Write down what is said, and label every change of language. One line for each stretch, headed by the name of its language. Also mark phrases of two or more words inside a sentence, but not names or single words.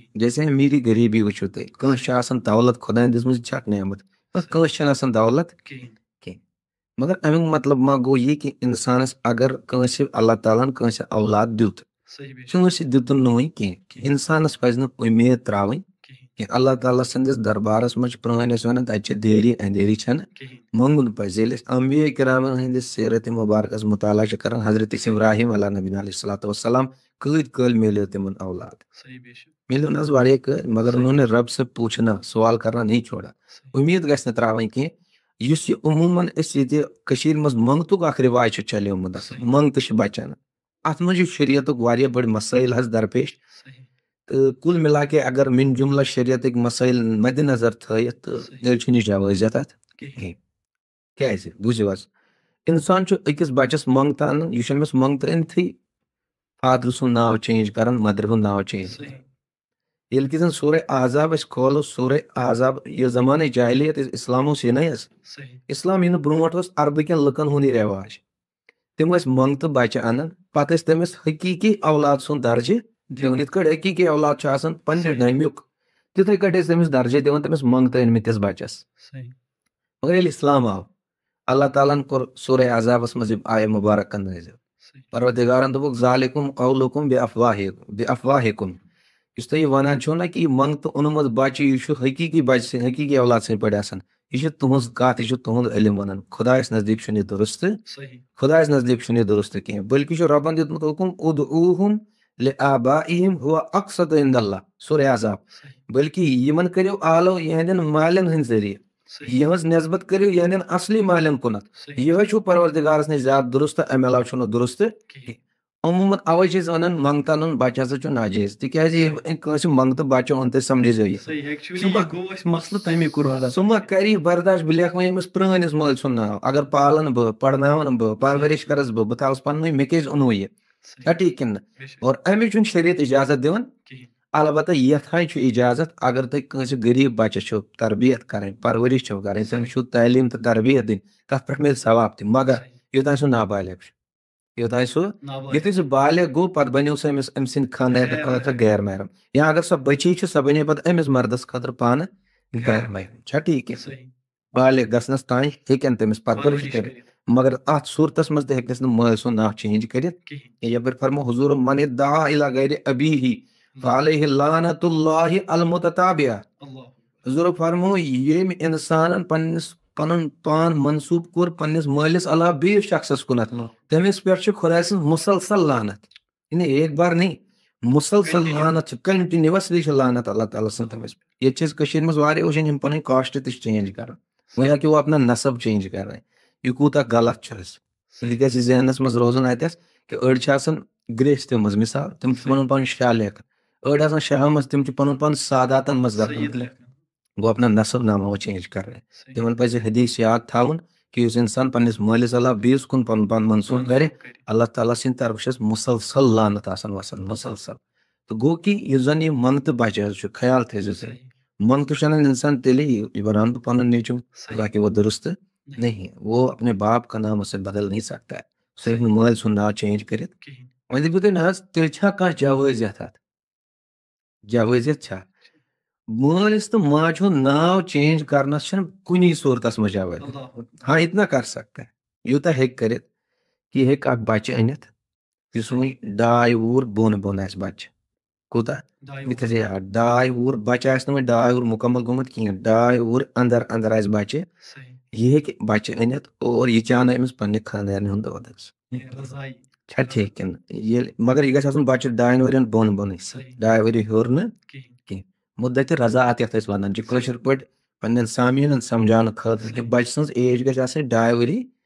Kashmiri: جیسے امیٖری غریٖبی وٕچھِو تُہۍ کٲنٛسہِ چھِ آسان دولت خۄداین دِژمٕژ یہِ چھِ اکھ نعمت کٲنٛسہِ چھنہٕ آسان دولت کینٛہہ مگر امیُک مطلب ما گوٚو یہِ کہِ انسانس اگر کٲنٛسہِ اللہ تعالیٰ ہن کٲنٛسہِ اولاد دیُت کٲنٛسہِ دِتُن نہٕ وُنہِ کینٛہہ انسانس پزِ نہٕ اُمید تراوٕنۍ کینٛہہ. اللہ تعالیٰ سٕنٛدِس دربارس منٛز چھِ پرٛٲنۍ ٲسۍ ونان تتہِ چھِ دیری اندھیری چھنہٕ منٛگُن پزِ. ییٚلہِ أسۍ انبیاء کرامن ہٕنٛدِس سیرت مبارکس مطالعہ چھِ کران حضرت ابراہیم
Arabic: علیٰ نبینا علیہ الصلوۃ والسلام
Kashmiri: کۭتۍ کٲلۍ مِلیو تِمن اولاد مِلیو نہ حظ واریاہ کٲلۍ مگر
Urdu: انہوں نے رب سے پوچھنا سوال کرنا نہیں چھوڑا.
Kashmiri: امید گژھِ نہٕ تراوٕنۍ کینٛہہ. یُس یہِ عموٗمن أسۍ ییٚتہِ کٔشیٖرِ منٛز منٛگتُک اکھ رِواج چھُ چلیومُت منٛگتہٕ چھِ بچان اتھ منٛز چھُ شریعتُک واریاہ بٔڑۍ مسٲیل حظ درپیش تہٕ
Urdu: کُل مِلا کے
Kashmiri: اگر مِن جُملہ شریعتٕکۍ مسٲیل مدِ نظر تھٲیِتھ تہٕ تیٚلہِ چھُنہٕ یہِ جوٲزیت اتھ کینٛہہ. کیازِ بوٗزِو حظ انسان چھُ أکِس بچس منٛگتہٕ انان یہِ چھُ أمِس منٛگتہٕ أنتھٕے فادر سُنٛد ناو چینج کران مدرِ ہُنٛد ناو چینج. ییٚلہِ کہِ زن سورہ احزاب أسۍ کھولو سورہ احزاب یہِ زمانٕے جاہلیت اسلام اوس یِنٕے حظ اسلام یِنہٕ برونٛٹھ اوس عربہٕ کٮ۪ن لُکن ہُنٛد یہِ رٮ۪واج تِم ٲسۍ منٛگتہٕ بچہِ انان پتہٕ ٲسۍ تٔمِس حقیٖقی اولاد سُنٛد درجہِ دِوان یِتھ کٲٹھۍ حقیٖقی اولاد چھُ آسان پننہِ نمیُک تِتھٕے کٲٹھۍ ٲسۍ تٔمِس درجہِ دِوان تٔمِس منٛگتہٕ أنمٕتِس بچس. مگر ییٚلہِ اسلام آو اللہ تعالیٰ ہن کوٚر سورہ احزابس منٛز یِم آیہِ مُبارکہ نٲزِل پروردگارن دوٚپُکھ
Arabic: ذالِکُم قولُکُم بِافواہِکُم
Kashmiri: یُس تُہۍ یہِ ونان چھِو نہ کہِ یہِ منٛگتہٕ اوٚنمُت بچہِ یہِ چھُ حقیٖقی بچہِ سٕنٛدۍ حقیٖقی اولاد سٕنٛدۍ پٲٹھۍ آسان یہِ چھِ تُہنٛز کتھ یہِ چھُ تُہنٛد علم ونان خۄدایس نزدیٖک چھُنہٕ یہِ درُستہٕ خۄدایس نزدیٖک چھُنہٕ یہِ درُستہٕ کینٛہہ بٔلکہِ چھُ رۄبن دیُتمُت حُکُم
Arabic: اُدعوٗہُم لِآبائِہِم ہُوَ اقسطُ عِندَ اللہ
Kashmiri: سورہ احزاب بٔلکہِ یِمن کٔرِو آلو یِہنٛدٮ۪ن مالٮ۪ن ہٕنٛدۍ ذٔریعہٕ یِہٕنٛز نٮ۪سبت کٔرِو یِہنٛدٮ۪ن اصلی مالٮ۪ن کُنتھ یِہوے چھُو پروردگارس نِش زیادٕ درُست امہِ علاوٕ چھُنہٕ درُست کینٛہہ. عموٗمن اوے چھِ أسۍ ونان منٛگتہٕ انُن بچہِ ہسا چھُ ناجٲیز تِکیازِ ییٚلہِ کٲنٛسہِ منٛگتہٕ بچہِ اوٚن تُہۍ سمجھزیو یہِ سُہ ما کری برداش بہٕ لیکھٕ وۄنۍ أمِس پرٛٲنِس مٲلۍ سُنٛد ناو اگر پالن بہٕ پرناون بہٕ پرورِش کرس بہٕ تھاوس پننُے مےٚ کیازِ اوٚنوُ یہِ کیا ٹھیک کن اور امیچ چھُنہٕ شریعت اجازت دِوان البتہ یتھ ہاے چھُ اجازت اگر تُہۍ کٲنٛسہِ غریٖب بچہِ چھِو تربیت کرٕنۍ پرورش چھِو کرٕنۍ تٔمِس چھُو تعلیٖم تہٕ تربیت دِنۍ تتھ پٮ۪ٹھ مِلہِ ثواب تہِ مگر یوٚتانۍ سُہ نابالغ چھُ یوٚتانۍ سُہ یُتھُے سُہ بالغ گوٚو پتہٕ بنیو سُہ أمِس أمۍ سٕنٛدِ خانٛدارنہٕ خٲطرٕ غیر محرم یا اگر سۄ بچی چھِ سۄ بنے پتہٕ أمِس مردس خٲطرٕ پانہٕ غیر محرم چھا ٹھیٖک کینٛہہ بالغ گژھنس تانۍ ہیٚکن تٔمِس پرورش کٔرِتھ مگر اتھ صوٗرتس منٛز تہِ ہیٚکٮ۪س نہٕ مٲلۍ سُنٛد ناو چینج کٔرِتھ کینٛہہ یپٲرۍ فرمو حضوٗر
Arabic: من ادعا الی غیر ابیہ فعلیہ لعنۃ اللہ المتتابعہ
Kashmiri: حضوٗر فرمو ییٚمۍ انسانن پنُن پان منسوٗب کوٚر پننِس مٲلِس علاوٕ بیٚیِس شخصس کُنتھ تٔمِس پٮ۪ٹھ چھُ خۄداے سٕنٛز مُسلسل لعنت یعنی
Urdu: ایک بار نہیں
Kashmiri: مسلسل لعنت چھِ کنٹِنیوسلی چھِ لعنت اللہ تعالیٰ سٕنٛز تٔمِس ییٚتہِ چھِ أسۍ کٔشیٖرِ منٛز واریاہ وٕچھان یِم پنٕنۍ کاسٹ تہِ چھِ چینج کران وۄنۍ ہٮ۪کہِ
Urdu: وہ اپنا نسب
Kashmiri: چینج کرٕنۍ یہِ کوٗتاہ غلط چھُ اَسہِ یہِ گژھِ ذہنس منٛز روزُن اَتٮ۪س کہِ أڑۍ چھِ آسان گریستیو منٛز مثال تِم چھِ پنُن پان شاہ لیکھان أڑۍ آسان شاہو منٛز تِم چھِ پنُن پان ساداتن منٛز لیکھان گوٚو
Urdu: اپنا نسب نامہ وہ
Kashmiri: چینج کرٕنۍ تِمن پزِ حدیث یاد تھاوُن کہ یُس انسان پننِس مٲلِس علاوٕ بیٚیِس کُن پنُن پان منسوٗب کرِ اللہ تعالیٰ سٕنٛدِ طرفہٕ چھس مسلسل لعنت آسان وسان مسلسل تہٕ گوٚو کہ یُس زن یہِ منتہٕ بچہِ حظ چھُ خیال تھٲیزِ ژٕ منتہٕ چھُ انان انسان تیٚلے یہ بناون بہٕ پنُن نیٚچوٗ باقی
Urdu: وہ درست نہیں وہ اپنے باپ کا نام اسے بدل نہیں سکتا ہے
Kashmiri: سُہ ہیٚکہِ نہٕ مٲلۍ سُنٛد ناو چینج کٔرِتھ وۄنۍ دٔپِو تُہۍ نہ حظ تیٚلہِ چھا کانٛہہ جوٲزیت اتھ جوٲزیت چھا مٲلِس تہٕ ماجہِ ہُنٛد ناو چینج کرنس چھنہٕ کُنی صوٗرتس منٛز جوٲزیت
Urdu: ہاں اتنا کر سکتا ہے
Kashmiri: یوٗتاہ ہیٚکہِ کٔرِتھ کہِ یہِ ہیٚکہِ اکھ بچہِ أنِتھ یُس وۄنۍ 2 وُہُر بۄن آسہِ بچہِ کوٗتاہ یہِ تھٲیزِ یاد 2 وُہُر بچہِ آسہِ نہٕ وۄنۍ 2 وُہُر مُکمل گوٚمُت کِہینۍ 2 وُہُر انٛدر آسہِ بچہِ یہِ ہیٚکہِ بچہِ أنِتھ اور یہِ چاونایہِ أمِس پننہِ خانٛدارنہِ ہُنٛد دۄد حظ چھا ٹھیٖک کِنہٕ ییٚلہِ مگر یہِ گژھِ آسُن بچہِ 2 ؤرین بۄنٕے 2 ؤری ہیوٚر نہٕ کینٛہہ مُدتِ رضاعت یتھ أسۍ ونان چھِ کٲشِر پٲٹھۍ پننٮ۪ن سامیٖنن سمجاونہٕ خٲطرٕ کہِ بچہِ سٕنٛز ایج گژھِ آسٕنۍ 2 ؤری